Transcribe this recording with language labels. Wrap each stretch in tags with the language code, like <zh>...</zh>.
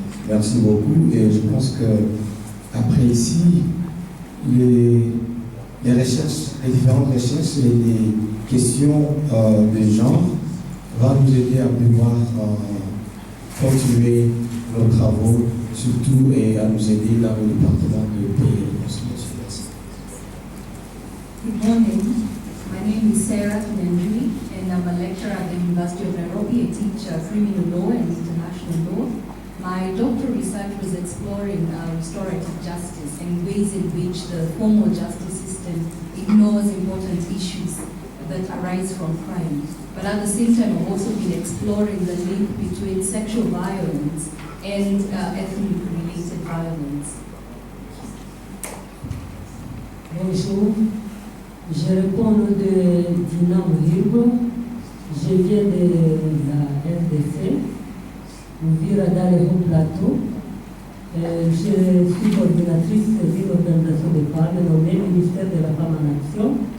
<fr>Merci beaucoup et je pense qu'après ici, les recherches, les différentes recherches et les questions de genre vont nous aider à pouvoir continuer nos travaux, surtout et à nous aider dans le département de paix et réconciliation.</fr> <en>Good morning. My name is Sarah Kinendri and I'm a lecturer at the University of Nairobi. I teach criminal law and international law. My doctoral research was exploring restorative justice and ways in which the formal justice system ignores important issues that arise from crime. But at the same time, I've also been exploring the link between sexual violence and ethnic-related violence.</en> <fr>Bonjour, je réponds au nom de Dina Mouhirgo. Je viens de la RDC, Ouvira dans les hauts plateaux. Je suis coordinatrice d'une organisation de femmes nommée Ministère de la Femme en Action.</fr>